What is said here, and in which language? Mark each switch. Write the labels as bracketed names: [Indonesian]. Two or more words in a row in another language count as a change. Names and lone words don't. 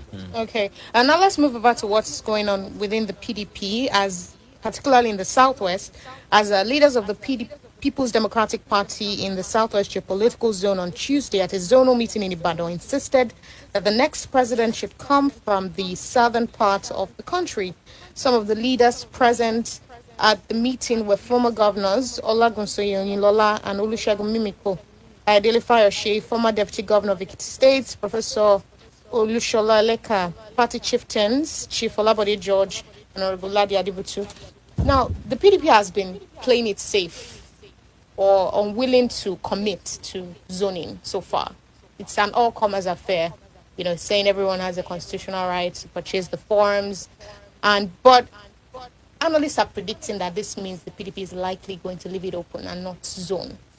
[English] Okay, and now let's move over to what's going on within the PDP, as particularly in the Southwest, as leaders of the People's Democratic Party in the Southwest geopolitical zone on Tuesday at a zonal meeting in Ibadan insisted that the next president should come from the southern part of the country. Some of the leaders present at the meeting were former governors Olagunsoye Oyinlola and Olusegun Mimiko, Ayodele Fayose, former deputy governor of Ekiti State, Professor Olushola Eleka, party chieftains, Chief Olabode George, and Honorable Ladi Adibutu. Now, the PDP has been playing it safe or unwilling to commit to zoning so far. It's an all-comers affair, saying everyone has a constitutional right to purchase the forms, but analysts are predicting that this means the PDP is likely going to leave it open and not zone.